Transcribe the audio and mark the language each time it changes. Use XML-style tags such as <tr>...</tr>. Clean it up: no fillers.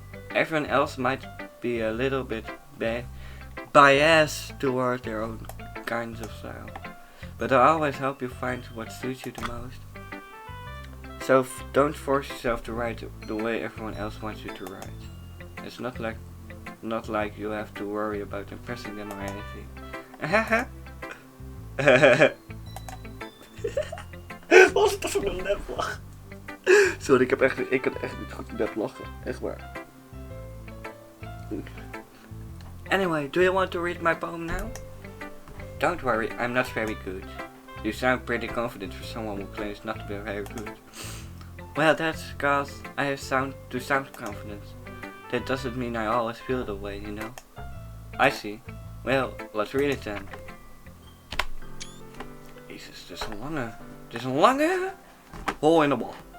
<en>Everyone else might be a little bit biased toward their own kinds of style, but I always help you find what suits you the most. So don't force yourself to write the way everyone else wants you to write. It's not like you have to worry about impressing them or anything.</en> <nl>Was dat voor een neplach? Sorry, ik kan echt niet goed nep lachen. Echt waar.</nl> <en>Anyway, do you want to read my poem now? Don't worry, I'm not very good. You sound pretty confident for someone who claims not to be very good. Well, that's because I have sound confidence. That doesn't mean I always feel the way, you know. I see. Well, let's read it then.</en> <nl>Jezus, dit is een lange</nl> <en>hole in the wall.</en>